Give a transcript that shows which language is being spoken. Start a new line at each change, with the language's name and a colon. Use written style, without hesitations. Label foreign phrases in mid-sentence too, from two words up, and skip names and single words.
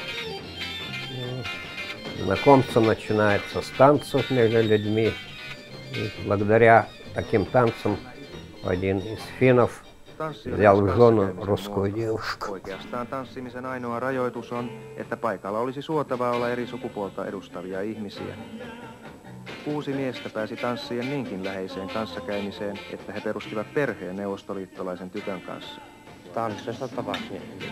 Russian: Знакомство начинается с танцев между людьми. И благодаря таким танцам один из финнов взял в жену русскую девушку.
Finnish: Oikeastaan tanssimisen ainoa rajoitus on, että paikalla olisi suotavaa olla eri sukupuolta edustavia ihmisiä. 6 miestä pääsi tanssien niinkin läheiseen kanssakäymiseen, että he perustivat perheen neuvostoliittolaisen tytön kanssa. Tanssissa tapasin.